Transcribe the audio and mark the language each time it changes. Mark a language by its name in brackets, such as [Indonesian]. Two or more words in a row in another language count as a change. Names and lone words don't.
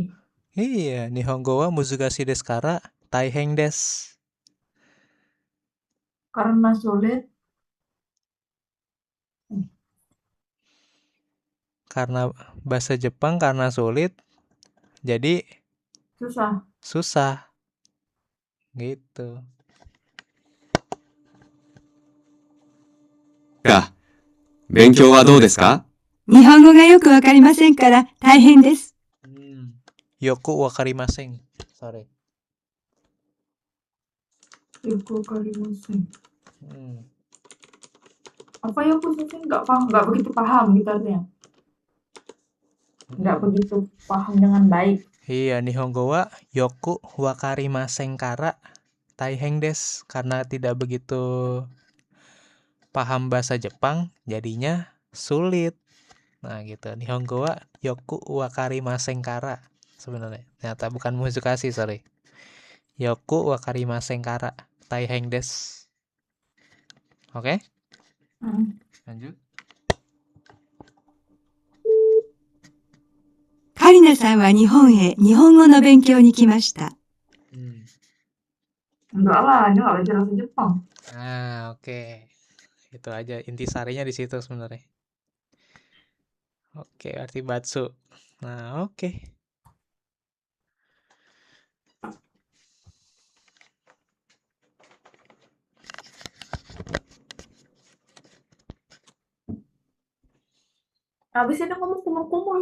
[Japanese] Iya, 日本語は難しいですから大変です. [Indonesian] Karena sulit. Karena bahasa Jepang karena sulit, jadi susah. Gitu. か。 [Japanese] 勉強はどうですか？日本語がよくわかりませんから大変です。よく分かりません. Sorry. よく分かりません. [Indonesian] Apa ya khususnya nggak begitu paham gitu artinya. Nggak begitu paham dengan baik. Iya, [Japanese] 日本語はよく分かりませんから大変です. [Indonesian] Karena tidak begitu paham bahasa Jepang, jadinya sulit. Nah gitu, [Japanese] 日本語はよく分かりませんから. [Indonesian] Sebenarnya, ternyata bukan muzukashi, sorry. [Japanese] よく分かりませんから大変です. [Indonesian] Oke? Lanjut. [Japanese] カリナさんは日本へ日本語の勉強に来ました。 [Indonesian] Enggak lah, dia nggak belajar bahasa Jepang. Oke. Itu aja intisarinya di situ sebenarnya. Oke, arti batsu. Nah, oke. Habis ini ngomong kumur-kumur.